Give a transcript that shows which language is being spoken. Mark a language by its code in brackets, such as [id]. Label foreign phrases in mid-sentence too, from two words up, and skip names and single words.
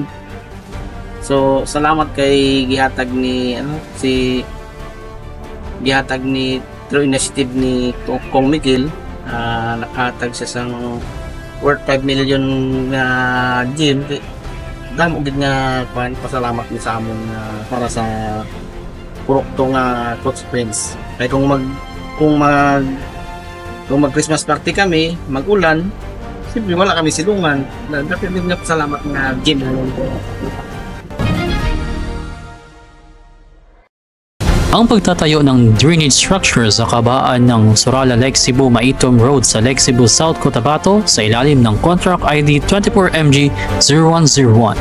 [hil] So salamat kay gihatag ni gihatag ni through initiative ni Kong Miguel, nakahatag siya sang worth 5 million na gym. Damo gid nga pasalamat ni sa amon para sa Purok 2 nga Coach Prince. Kay kung mag [en] Christmas party [hil] kami, mag-ulan, simple wala kami silungan. Dapat din nga pasalamat nga gym. [tl] Ang pagtatayo ng [en] drainage structure [tl] sa kabaan ng Surala Lake Cebu Maitom Road sa Lake Cebu South Cotabato sa ilalim ng Contract ID 24MG0101.